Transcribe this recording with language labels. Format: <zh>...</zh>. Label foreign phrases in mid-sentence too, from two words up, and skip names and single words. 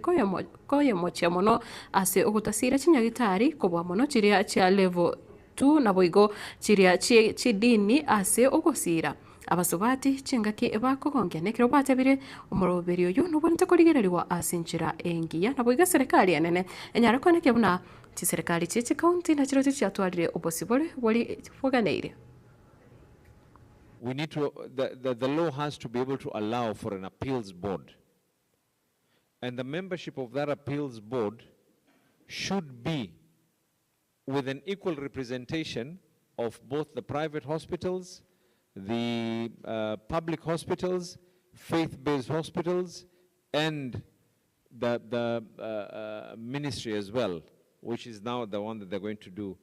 <guz>koyo mochia mono ase ogutasira chinyagitari kobwa mono chiria chia level 2 na boigo chiria chidini ase ogosira abasobati chingaki bakogongia nekero batabire umoroberio yo nubonete korigereriwa asinchira engiya na boiga serikali enene enyare koneke buna chi serikali chi county na chiro chiatwarire obosibole boli foganeire.</guz> <en>We need to, the law has to be able to allow for an appeals board. And the membership of that appeals board should be with an equal representation of both the private hospitals, the public hospitals, faith-based hospitals, and the ministry as well, which is now the one that they're going to do.</en>